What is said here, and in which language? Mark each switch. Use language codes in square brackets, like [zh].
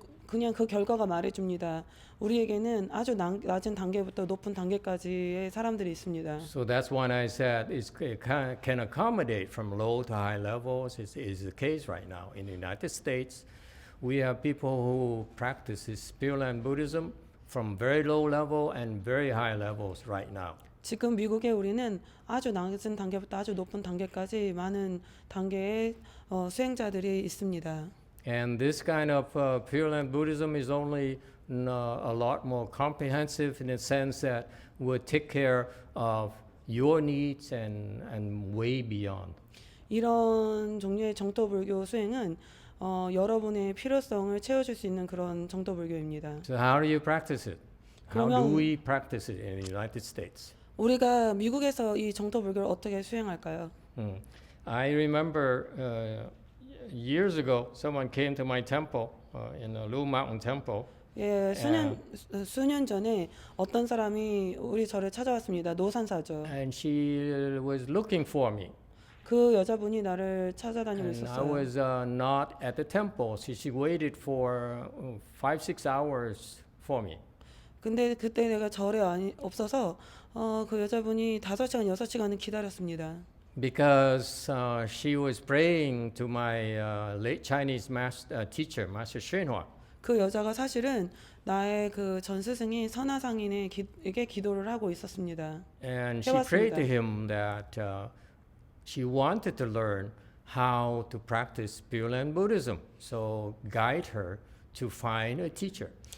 [ko] 그냥 그 결과가 말해줍니다. 우리에게는 아주 낮은 단계부터 높은 단계까지의 사람들이 있습니다. [en] So that's when I said it can accommodate from low to high levels. Is the case right now in the United States. We have people who practice this Pure Land Buddhism from very low level and very high levels right now. [ko] 지금 미국에 우리는 아주 낮은 단계부터 아주 높은 단계까지 많은 단계의 수행자들이 있습니다. [en] And this kind of Pure Land Buddhism is only a lot more comprehensive in the sense that will take care of your needs and way beyond. [ko] 이런 종류의 정토 불교 수행은 여러분의 필요성을 채워줄 수 있는 그런 정토 불교입니다. [en] So how do you practice it? How do [ko] 그러면 [en] we practice it in the United States? [ko] 우리가 미국에서 이 정토 불교를 어떻게 수행할까요? [en] I remember years ago, someone came to my temple in the Blue Mountain Temple. [ko] 예, 수년 전에 어떤 사람이 우리 절에 찾아왔습니다. 노산사죠. [en] And she was looking for me. [ko] 그 여자분이 나를 찾아다니고 [en] And I [ko] 있었어요. [en] was not at the temple. So she waited for 5-6 hours for me. [ko] 근데 그때 내가 절에 없어서 그 여자분이 5시간, 6시간을 기다렸습니다. [en] Because she was praying to my late Chinese teacher, Master Shenhua. [ko] 그 여자가 사실은 나의 그 전 스승인 선화상인에게 기도를 하고 있었습니다. [en] And she prayed to him that she wanted to learn how to practice Pure Land Buddhism. So guide her to find a teacher.